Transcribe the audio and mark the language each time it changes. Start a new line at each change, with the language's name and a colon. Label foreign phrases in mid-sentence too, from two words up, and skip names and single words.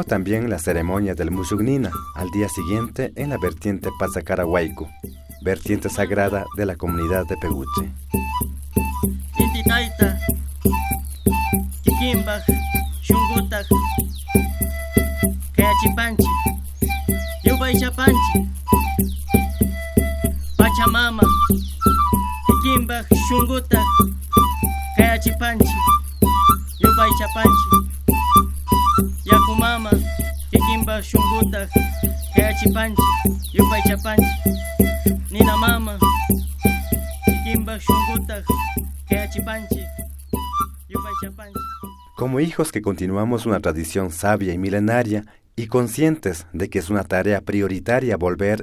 Spanish: también la ceremonia del Mushugnina al día siguiente en la vertiente Pazacarahuaycu, vertiente sagrada de la comunidad de Peguche.
Quechua: Tintitaita, Kikimbaj, Shungutaj, Kayachipanchi, Yupaychapanchi, Pachamama, Kikimbaj, Shungutaj, Kayachipanchi, Yupaychapanchi, Yakumama, Kikimbaj, Shungutaj, Kayachipanchi, Yupaychapanchi, Nina Mama, Kikimbaj, Shungutaj, Kayachipanchi, Yupaychapanchi.
Spanish: Como hijos que continuamos una tradición sabia y milenaria y conscientes de que es una tarea prioritaria volver